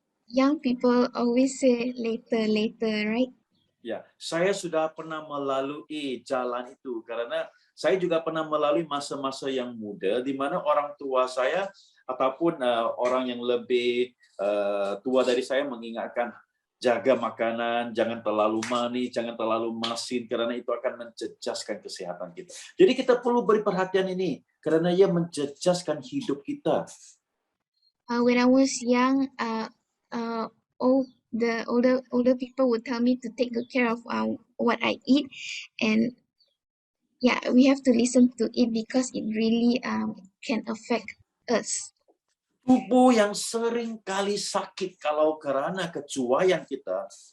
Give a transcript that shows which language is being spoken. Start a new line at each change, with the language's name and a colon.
English: Young people always say later, later, right?
Malay: Ya, saya sudah pernah melalui jalan itu karena saya juga pernah melalui masa-masa yang muda di mana orang tua saya ataupun orang yang lebih tua dari saya mengingatkan jaga makanan, jangan terlalu manis, jangan terlalu masin karena itu akan menjejaskan kesehatan kita. Jadi kita perlu beri perhatian ini karena ia menjejaskan hidup kita.
English: When I was young, all the older people would tell me to take good care of what I eat, and yeah, we have to listen to it because it really can affect us.
Malay: Tubuh yang sering kali sakit kalau karena kecuaian kita,